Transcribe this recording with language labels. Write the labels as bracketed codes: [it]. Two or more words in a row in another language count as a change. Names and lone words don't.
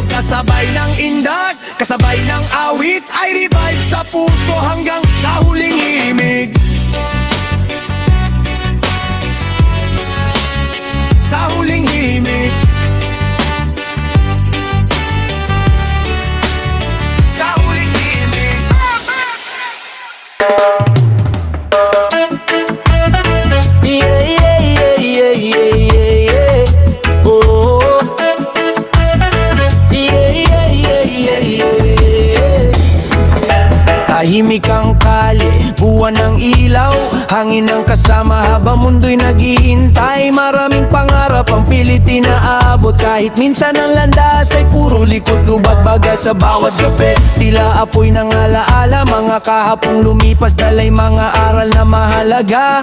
[tl] Kasabay ng indak, kasabay ng awit, ay revive sa puso hanggang sa huling himig. Sa huling himig, sa huling himig. [en] Yeah, yeah, yeah, yeah, yeah, yeah, yeah. Oh, yeah, yeah, yeah, yeah, yeah. [tl] Tahimik ang kali, buwan ng ilaw, hangin ang kasama habang mundo'y naghihintay. Maraming pangarap ang pilit inaabot, kahit minsan ang landas ay puro likod lubag. Bagay sa bawat gabi, tila apoy ng alaala, mga kahapong lumipas, dalay mga aral na mahalaga.